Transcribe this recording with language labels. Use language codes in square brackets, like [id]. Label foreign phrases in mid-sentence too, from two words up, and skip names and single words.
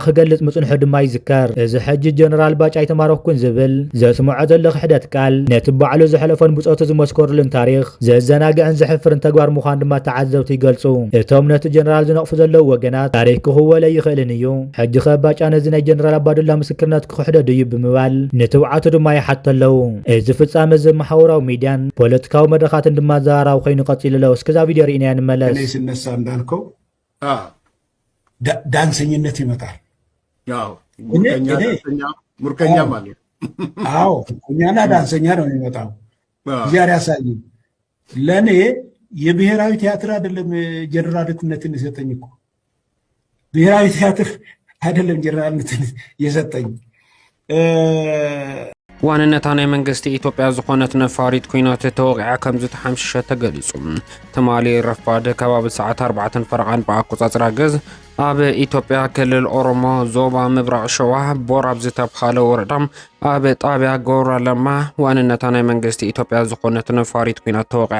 [ti] ክገልፅ ምፅንሑ ድማ ይዝከር። እዚ ሕጂ ጀነራል ባጫ ይተማረኽኩን ዝብል ዘስምዖ ዘሎ ክሕደት ቃል ነቲ ባዕሉ ዝሕለፎን ብፀቱ ዝመስከሩልን ታሪክ ዘዘናግዕን ዘሕፍርን ተግባር ምዃን ድማ ዘውቲ ይገልጹ። እቶም ነቲ ጀነራል ዝነቕፉ ዘለው ወገናት ታሪክ ክኽወለ ይኽእልን እዩ። ሕጂ ከባጫ ነዚ ናይ ጀነራል ኣባዱላ ምስክርነት ክሕደድ እዩ ብምባል ንትውዓቱ ድማ ይሓተለው። እዚ ፍጻመ እዚ ማሕበራዊ ሚድያን ፖለቲካዊ መድረኻትን ድማ ዘራራዊ ኮይኑ ቀፂሉ ኣሎ። እስከዛ ቪድዮ ርኢና እንመለስ። [am] እኔ ስነሳ እንዳልከው ዳንሰኝነት ይመጣል። ያው ሙርከኛ ማለት አዎ ሙርከኛና ዳንሰኛ ነው የሚመጣው። ዛሬ ያሳይ ለኔ የብሔራዊ ቲያትር አይደለም ጀነራልነትን የሰጠኝ እኮ ብሔራዊ ቲያትር አይደለም ጀነራልነትን የሰጠኝ። [ti] ዋንነታ ናይ መንግስቲ ኢትዮጵያ ዝኾነት ነፋሪት ኩናት ተወቂዓ ከም ዝተሓምሸሸ ተገሊጹ። ተማሊ ረፋድ ከባቢ ሰዓት 4 ፈረቓን ብኣቆጻጽራ ገዝ ኣብ ኢትዮጵያ ክልል ኦሮሞ ዞባ ምብራቕ ሸዋ ቦራብ ዝተባሃለ ወረዳ ኣብ ጣብያ ጎራ ለማ ዋንነታ ናይ መንግስቲ ኢትዮጵያ ዝኾነት ነፋሪት ኩናት ተወቂዓ